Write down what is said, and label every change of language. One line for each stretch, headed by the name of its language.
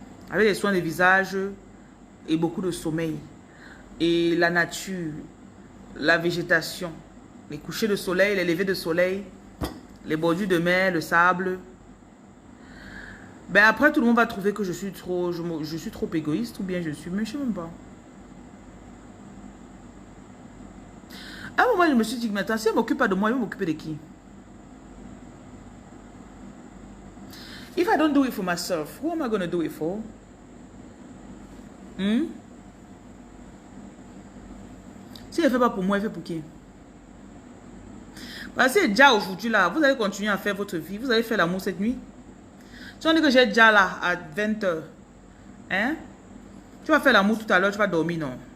French: Avec les soins de visage et beaucoup de sommeil. Et la nature, la végétation, les couchers de soleil, les levées de soleil, les bordures de mer, le sable. Ben après, tout le monde va trouver que je suis trop égoïste ou bien je suis... Mais je ne sais même pas. À un moment, je me suis dit, mais attends, si elle ne m'occupe pas de moi, elle va m'occuper de qui?
English: If I don't do it for myself, who am I going to do it for?
French: Si elle ne fait pas pour moi, elle fait pour qui? Parce que déjà aujourd'hui, là, vous allez continuer à faire votre vie. Vous allez faire l'amour cette nuit. Si on dit que j'ai déjà là à 20 h, hein? Tu vas faire l'amour tout à l'heure, tu vas dormir, non?